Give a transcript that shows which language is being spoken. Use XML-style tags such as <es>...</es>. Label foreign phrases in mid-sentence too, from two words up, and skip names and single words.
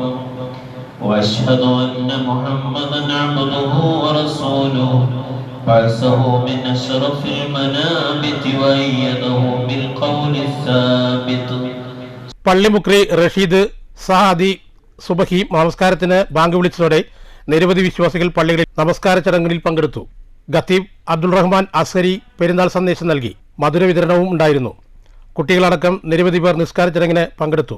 <ar>وأشهد أن محمدا عبده ورسوله بعثه من أشرف المنابت وأيده بالقول الثابت.</ar> <ml>പള്ളിമുക്രി റഷീദ് സഹാദി സുബഹി നമസ്കാരത്തിന് ബാങ്ക് വിളിച്ചതോടെ നിരവധി വിശ്വാസികൾ പള്ളികളിൽ നമസ്കാര ചടങ്ങുകളിൽ പങ്കെടുത്തു. ഖത്തീബ് അബ്ദുൾ റഹ്മാൻ അസ്ഹരി പെരുന്നാൾ സന്ദേശം നൽകി. മധുര വിതരണവും ഉണ്ടായിരുന്നു. കുട്ടികളടക്കം നിരവധി പേർ നിസ്കാര ചടങ്ങിന് പങ്കെടുത്തു.</ml>